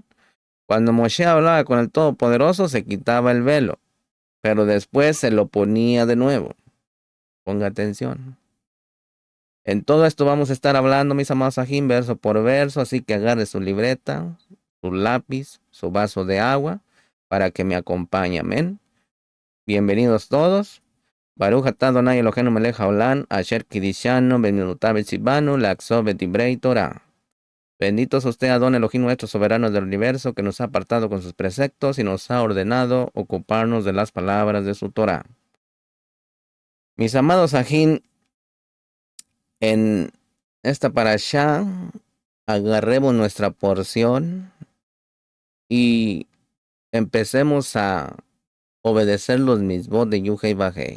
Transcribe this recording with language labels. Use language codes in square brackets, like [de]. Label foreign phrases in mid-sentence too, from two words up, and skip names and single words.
[es] Cuando Moshe hablaba con el Todopoderoso, se quitaba el velo, pero después se lo ponía de nuevo. Ponga atención. En todo esto vamos a estar hablando, mis amados ajín, verso por verso, así que agarre su libreta, su lápiz, su vaso de agua, para que me acompañe. Amén. Bienvenidos todos. [he] ברוך אתה אדוני אלוהינו מלך העולם אשר קידשנו במצוותיו וציוונו לעסוק בדברי תורה. [es] Bendito es usted, [he] אדון אלוהים, [es] nuestro soberano del universo, que nos ha apartado con sus preceptos y nos ha ordenado ocuparnos de las palabras de su Torah. Mis amados ajín, en esta parashá agarremos nuestra porción y empecemos a obedecer los mismos de Yuhei Bajei.